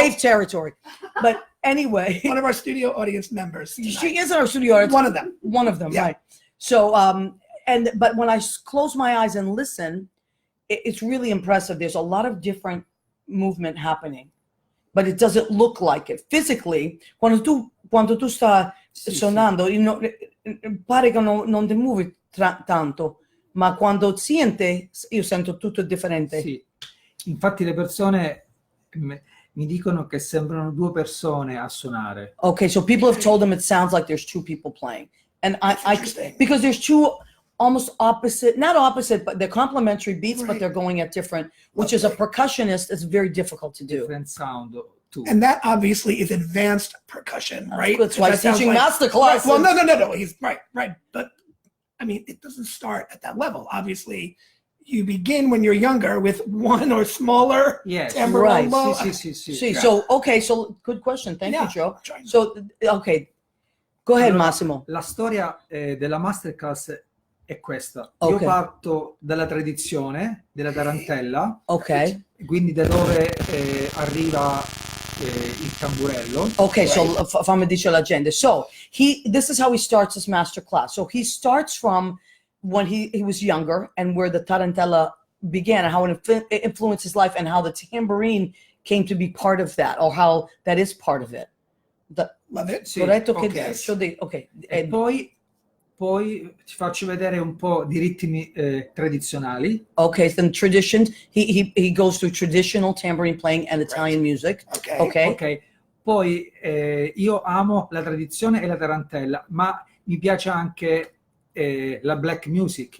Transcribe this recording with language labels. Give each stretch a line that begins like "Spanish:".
English: safe territory. But anyway, One of our studio audience members. she tonight. is in our studio. It's One of them. One of them, Yeah. right? So, but when I close my eyes and listen, it's really impressive. There's a lot of different movement happening, but it doesn't look like it physically.
Italian: Quando tu sta suonando, pare che non ti muovi tanto, ma quando siente, io sento tutto differente. Sì. Infatti le persone mi dicono che sembrano due persone a suonare.
English: Okay, so people have told them it sounds like there's two people playing, and I because there's two almost opposite, not opposite, but they're complementary beats, but Right. they're going at different, which is a percussionist, it's very difficult to do. Different sound too. And that obviously is advanced percussion, right? That's why he's That sounds teaching master Right. classes. Well, no. He's right. But I mean, it doesn't start at that level. Obviously, you begin when you're younger with one or smaller Yes.
Italian: tamburello. Sì, sì, sì.
English: See, so okay, so good question. Thank you, Joe. Trying to- So okay, go ahead,
Italian: Allora,
English: Massimo.
Italian: La storia della masterclass è questa. Ok. Io parto dalla tradizione della tarantella,
English: Okay,
Italian: quindi da dove arriva il tamburello.
English: okay. So
Italian: fammi dice la gente.
English: So this is how he starts his master class. So he starts from when he was younger and where the tarantella began and how it influenced his life and how the tambourine came to be part of that, or how that is part of it. Love it.
Italian: Sì, Corretto ok. che okay. E poi ti faccio vedere un po' di ritmi tradizionali.
English: Okay, then tradition. He goes through traditional tambourine playing and Italian music. Okay. Okay.
Italian: Ok, poi io amo la tradizione e la tarantella, ma mi piace anche la black music,